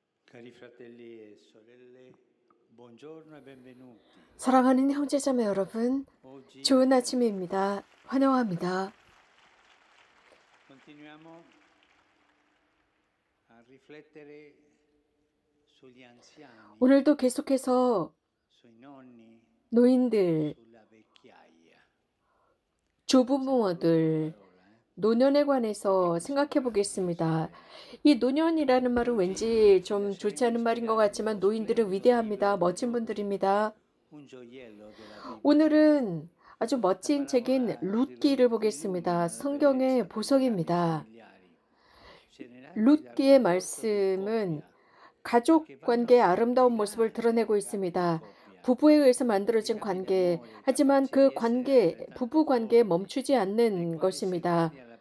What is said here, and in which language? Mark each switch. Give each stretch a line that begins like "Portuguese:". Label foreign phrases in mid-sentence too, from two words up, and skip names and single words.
Italian: Cari fratelli e sorelle, buongiorno e benvenuti.
Korean: 사랑하는 형제자매 여러분,
Italian: Oggi
Korean: 좋은 아침입니다. 환영합니다.
Italian: continuiamo a riflettere sugli anziani,
Korean: 오늘도 계속해서
Italian: sui nonni,
Korean: 노인들,
Italian: sulla vecchiaia.
Korean: 조부모들, 노년에 관해서 생각해 보겠습니다. 이 노년이라는 말은 왠지 좀 좋지 않은 말인 것 같지만 노인들은 위대합니다. 멋진 분들입니다.
Italian: Un gioiello della Bibbia.
Korean: 오늘은 아주 멋진 책인 룻기를 보겠습니다. 성경의 보석입니다. 룻기의 말씀은 가족 관계의 아름다운 모습을 드러내고 있습니다. 부부에 의해서 만들어진 관계, 하지만 그 관계, 부부 관계에 멈추지 않는 것입니다.